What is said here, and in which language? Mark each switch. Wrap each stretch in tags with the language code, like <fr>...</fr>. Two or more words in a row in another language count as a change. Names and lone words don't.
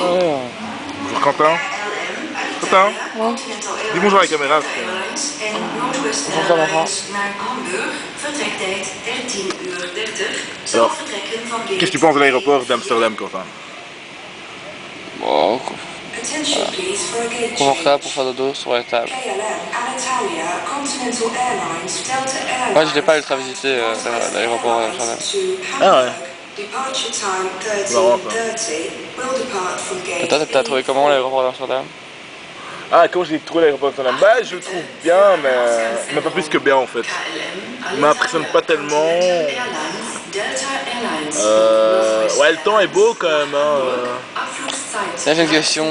<fr>Bonjour Quentin. Quentin, dis bonjour à la caméra.</fr> <nl>Airlines en Northwest Airlines naar Hamburg. Vertrektijd 13:30. Zal vertrekken van</nl> <fr>Qu'est-ce que tu penses de l'aéroport d'Amsterdam, Quentin? Bon,</fr> <en>Attention please for a gate</en> <fr>confortable pour faire dodo sur la table. KLM, Alitalia, Continental Airlines, Delta Airlines. Moi je l'ai pas ultra visité l'aéroport d'Amsterdam. Ah ouais.</fr> <en>Departure time</en> <fr>Marrant, ça. 13:30.</fr> <en>Will depart from gate</en> <fr>Toi t'as trouvé comment l'aéroport d'Amsterdam? Ah, comment j'ai trouvé l'aéroport d'Amsterdam? Bah, je le trouve bien, mais pas plus que bien en fait. Il m'impressionne pas tellement. Ouais, le temps est beau quand même. Là j'ai une question.</fr>